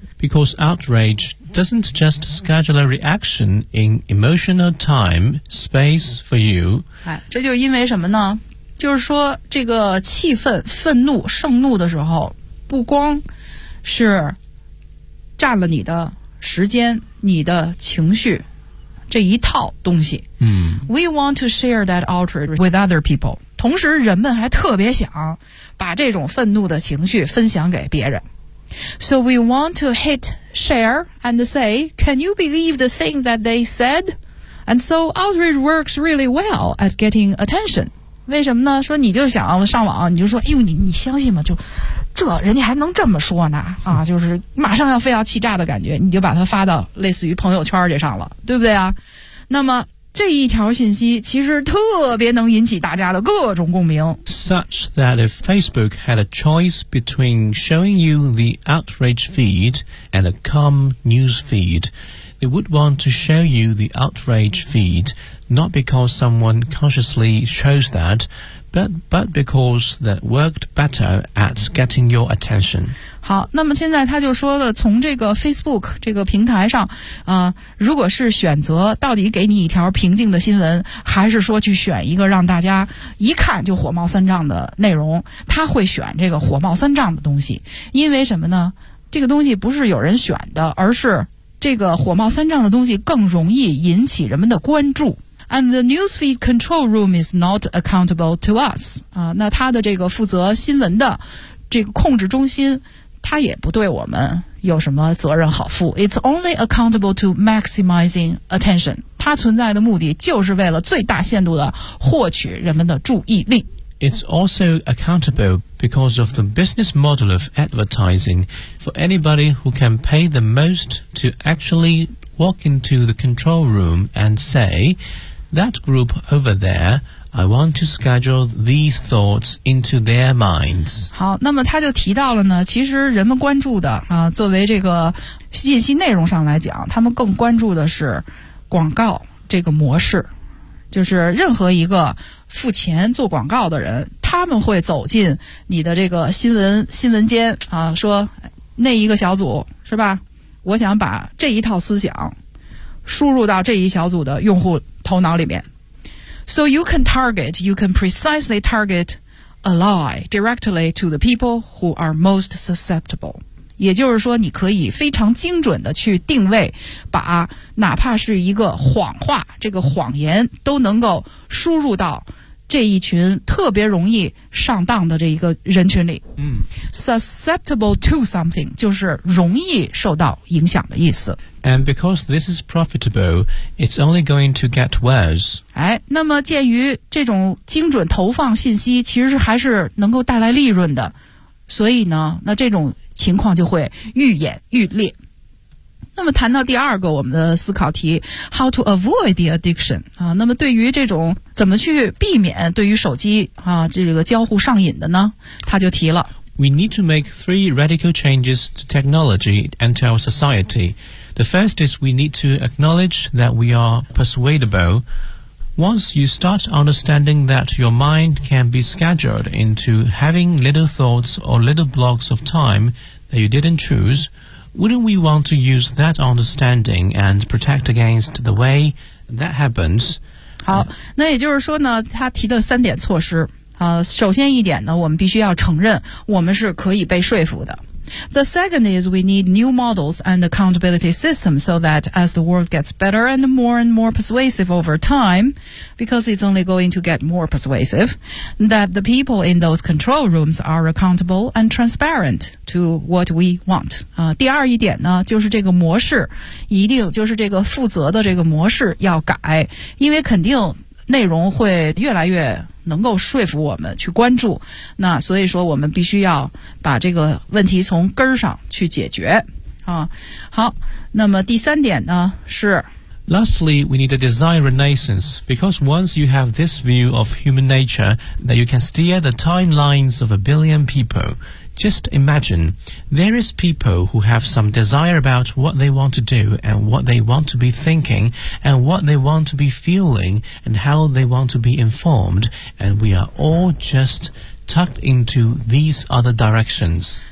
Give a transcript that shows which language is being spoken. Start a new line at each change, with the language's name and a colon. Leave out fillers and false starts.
English: Because outrage doesn't just schedule a reaction in emotional time space for you。
Chinese: 哎，这就因为什么呢？就是说这个气愤愤怒盛怒的时候不光是占了你的时间你的情绪这一套东西嗯
English: We want to share that outrage with other people
Chinese: 同时人们还特别想把这种愤怒的情绪分享给别人
English: So we want to hit share and say Can you believe the thing that they said? And so outrage works really well at getting attention
Chinese: 为什么呢说你就想上网你就说哎呦你相信吗就这人家还能这么说呢啊就是马上要非要气炸的感觉你就把它发到类似于朋友圈这上了对不对啊那么这一条信息其实特别能引起大家的各种共鸣
English: Such that if Facebook had a choice between showing you the outrage feed and a calm news feed they would want to show you the outrage feed not because someone consciously chose that, but but because that worked better at getting your attention.
Chinese: 好，那么现在他就说了，从这个 Facebook 这个平台上，如果是选择到底给你一条平静的新闻，还是说去选一个让大家一看就火冒三丈的内容，他会选这个火冒三丈的东西，因为什么呢？这个东西不是有人选的，而是这个火冒三丈的东西更容易引起人们的关注。
English: And the newsfeed control room is not accountable to us.
Chinese: 那他的这个负责新闻的这个控制中心，他也不对我们有什么责任好负。
English: It's only accountable to maximizing attention.
Chinese: 它存在的目的就是为了最大限度的获取人们的注意力。
English: It's also accountable because of the business model of advertising for anybody who can pay the most to actually walk into the control room and say, that group over there, I want to schedule these thoughts into their minds.
Chinese: 好，那么他就提到了呢，其实人们关注的啊，作为这个信息内容上来讲，他们更关注的是广告这个模式，就是任何一个付钱做广告的人，他们会走进你的这个新闻间啊，说那一个小组是吧，我想把这一套思想输入到这一小组的用户头脑里面。
English: So you can target, you can precisely target a lie directly to the people who are most susceptible.
Chinese: 也就是说你可以非常精准的去定位，把哪怕是一个谎话，这个谎言都能够输入到这一群特别容易上当的这一个人群里。
English: Susceptible to something
Chinese: 就是容易受到影响的意思。
English: And because this is profitable, it's only going to get worse.
Chinese: 哎，那么鉴于这种精准投放信息其实还是能够带来利润的，所以呢，那这种情况就会愈演愈烈。那么谈到第二个我们的思考题 ,
English: how to avoid the addiction,
Chinese: 啊，那么对于这种怎么去避免对于手机啊这个交互上瘾的呢，他就提了。
English: We need to make three radical changes to technology and to our society. The first is we need to acknowledge that we are persuadable. Once you start understanding that your mind can be scheduled into having little thoughts or little blocks of time that you didn't choose,Wouldn't we want to use that understanding and protect against the way that happens?
Chinese: 好，那也就是说呢，他提的三点措施，首先一点呢，我们必须要承认我们是可以被说服的。
English: The second is we need new models and accountability systems so that as the world gets better and more persuasive over time, because it's only going to get more persuasive, that the people in those control rooms are accountable and transparent to what we want.
Chinese: 第二一点呢，就是这个模式，一定就是这个负责的这个模式要改，因为肯定内容会越来越能够说服我们去关注，那所以说我们必须要把这个问题从根上去解决啊。好，那么第三点呢是
English: Lastly, we need a design renaissance because once you have this view of human nature that you can steer the timelines of a billion people, just imagine there is people who have some desire about what they want to do and what they want to be thinking and what they want to be feeling and how they want to be informed, and we are all just tucked into these other directions.